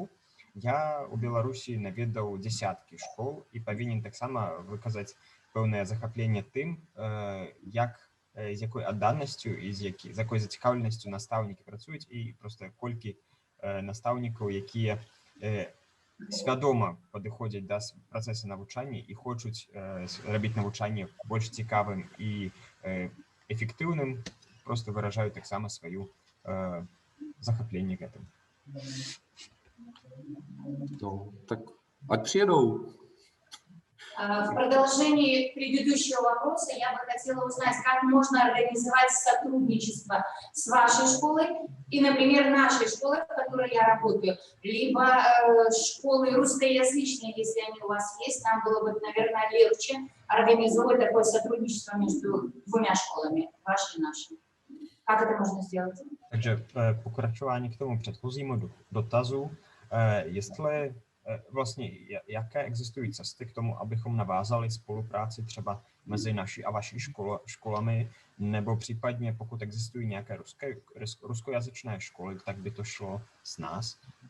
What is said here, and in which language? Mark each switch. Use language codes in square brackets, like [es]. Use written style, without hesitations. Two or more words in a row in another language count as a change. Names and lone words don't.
[be] Я ў Беларусі наведаў дзясяткі школ і павінен таксама выказаць пэўнае захапленне тым, з якой адданасцю і з якой зацікаўленасцю настаўнікі працуюць і проста колькі настаўнікаў, якія свядома падыходзяць да працэсу навучання і хочуць рабіць навучанне больш цікавым і эфектыўным, просто выражаюць таксама сваю захапленне гэтым. [cs] No, tak ať přijedou. [ru] В продолжении предыдущего вопроса я бы хотела узнать, как можно организовать сотрудничество с вашей школой и, например, нашей школой, в которой я работаю, либо школы русскоязычные, если они у вас есть. Нам было бы, наверное, легче организовать такое сотрудничество между двумя школами, вашей и нашей. Как это можно сделать? [cs] Takže pokračování k tomu předchozímu dotazu, jestli vlastně jaké existují cesty k tomu, abychom navázali spolupráci třeba mezi naší a vaší školami, nebo případně pokud existují nějaké ruskojazyčné školy, tak by to šlo s nás?